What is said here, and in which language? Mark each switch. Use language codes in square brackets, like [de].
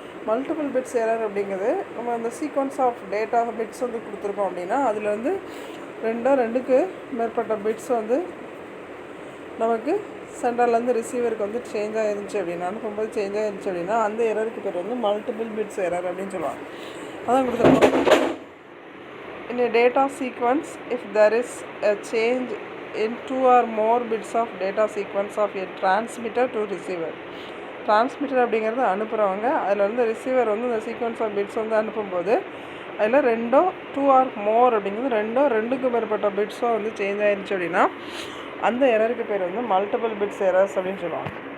[ta] Multiple bits error அப்படிங்கிறது நம்ம அந்த சீக்வன்ஸ் ஆஃப் டேட்டா பிட்ஸ் வந்து கொடுத்துருக்கோம் அப்படின்னா அதில் வந்து ரெண்டுக்கு மேற்பட்ட பிட்ஸ் வந்து நமக்கு சென்டர்லேருந்து ரிசீவருக்கு வந்து சேஞ்ச் ஆகிருந்துச்சு அப்படின்னா அனுப்பும்போது சேஞ்ச் ஆகிருந்துச்சு அப்படின்னா அந்த எரருக்கு பேர் வந்து மல்டிபிள் பிட்ஸ் எரர் அப்படின்னு சொல்லுவாங்க. அதான் கொடுத்துருக்கோம். [en] In a data sequence, if there is a change in 2 or more bits of data sequence of a transmitter to receiver. [ta] Transmitter அப்படிங்கிறது அனுப்புகிறவங்க, அதில் வந்து ரிசீவர் வந்து இந்த சீக்வன்ஸ் ஆஃப் பிட்ஸ் வந்து அனுப்பும்போது அதில் [en] 2 or more [ta] அப்படிங்கிறது ரெண்டுக்கு மேற்பட்ட பிட்ஸும் வந்து சேஞ்ச் ஆகிருச்சு அப்படின்னா அந்த எரருக்கு பேர் வந்து மல்டிபிள் பிட்ஸ் எரர்ஸ் அப்படின்னு சொல்லுவாங்க.